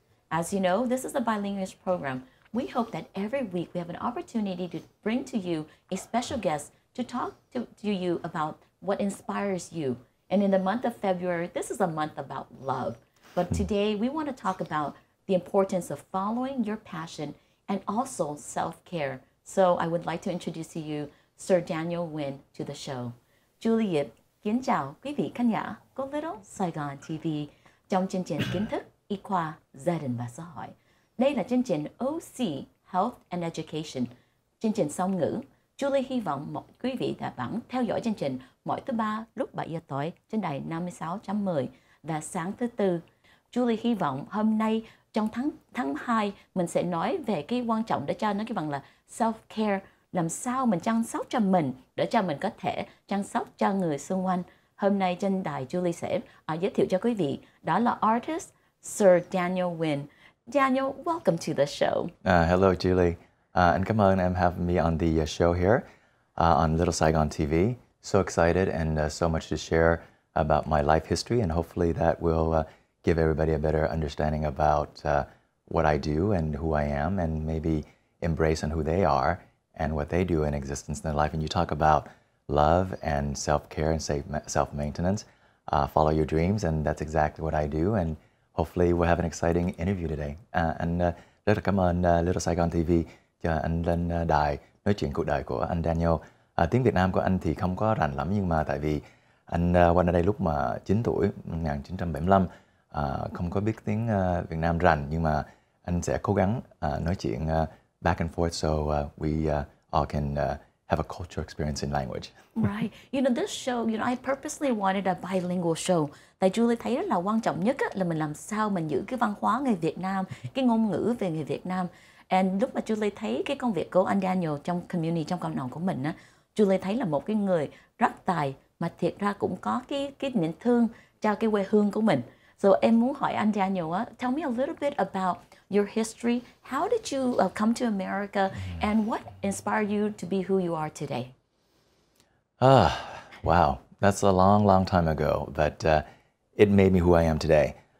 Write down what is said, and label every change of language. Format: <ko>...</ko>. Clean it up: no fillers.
<en>As you know, this is a bilingual program. We hope that every week we have an opportunity to bring to you a special guest to talk to you about what inspires you. And in the month of February, this is a month about love. But today we want to talk about the importance of following your passion and also self-care. So I would like to introduce to you Sir Daniel WINN to the show.</en> <vi>Julie Yip, kính chào quý vị khán giả của Little Saigon TV trong chương trình kiến thức y khoa, gia đình và xã hội. Đây là chương trình OC Health and Education, chương trình song ngữ. Julie hy vọng mọi quý vị đã vẫn theo dõi chương trình mỗi thứ ba lúc 7 giờ tối trên đài 56.10 và sáng thứ tư. Julie hy vọng hôm nay trong tháng 2 mình sẽ nói về cái quan trọng để cho nó cái bằng là self-care, làm sao mình chăm sóc cho mình để cho mình có thể chăm sóc cho người xung quanh. Hôm nay trên đài Julie sẽ giới thiệu cho quý vị đó là artist Sir Daniel WINN.</vi> <en>Daniel, welcome to the show. Hello, Julie. And come on, I'm having me on the show here on Little Saigon TV. So excited and so much to share about my life history, and hopefully that will give everybody a better understanding about what I do and who I am, and maybe embrace on who they are and what they do in existence in their life. And you talk about love and self-care and self-maintenance. Follow your dreams, and that's exactly what I do. And hopefully we'll have an exciting interview today.</en> <vi>Rất là cảm ơn Little Saigon TV cho anh lên đài nói chuyện cuộc đời của anh Daniel. Tiếng Việt Nam của anh thì không có rành lắm, nhưng mà tại vì anh qua đây lúc mà 9 tuổi, 1975, không có biết tiếng Việt Nam rành, nhưng mà anh sẽ cố gắng nói chuyện</vi> <en>back and forth so we all can have a cultural experience in language.</en> <vi>Right.</vi> <en>You know, this show, you know, I purposely wanted a bilingual show.</en> <vi>Tại Julie thấy rất là quan trọng nhất là mình làm sao mình giữ cái văn hóa người Việt Nam, cái ngôn ngữ về người Việt Nam. And lúc mà Julie thấy cái công việc của anh Daniel trong community, trong cộng đồng của mình á, Julie thấy là một cái người rất tài mà thiệt ra cũng có cái niềm thương cho cái quê hương của mình.</vi> <en>So</en> <vi>em muốn hỏi anh Daniel á,</vi> <en>tell me a little bit about your history. How did you come to America, and what inspired you to be who you are today? Wow, that's a long, long time ago, but it made me who I am today.</en>